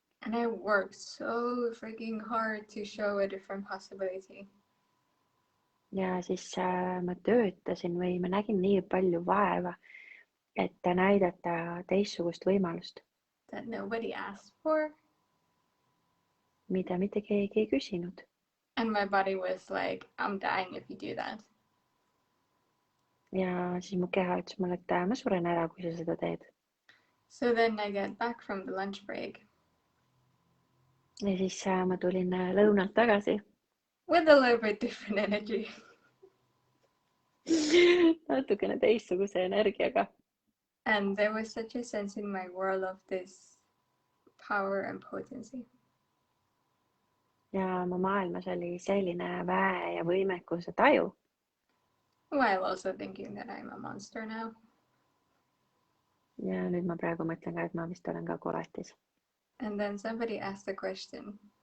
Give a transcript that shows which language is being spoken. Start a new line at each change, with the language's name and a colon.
English: And I worked so freaking hard to show a different possibility.
Estonian: Ja siis ma töötasin või ma nägin nii palju vaeva, et näidata teistsugust võimalust.
English: That nobody asked for.
Estonian: Mida mitte keegi ei küsinud.
English: And my body was like, I'm dying if you do that.
Estonian: Ja siis mu keha ütles mulle, et ma suren ära, kui sa seda teed.
English: So then I got back from the lunch break.
Estonian: Ja siis ma tulin lõunalt tagasi.
English: With a little bit different energy.
Estonian: Natukene teistsuguse energiaga.
English: And there was such a sense in my world of this power and potency.
Estonian: Ja mu maailmas oli selline väe ja võimekuse taju.
English: While also thinking that I'm a monster now.
Estonian: Ja nüüd ma praegu mõtlen ka, et ma vist olen ka koletis.
English: And then somebody asked a question.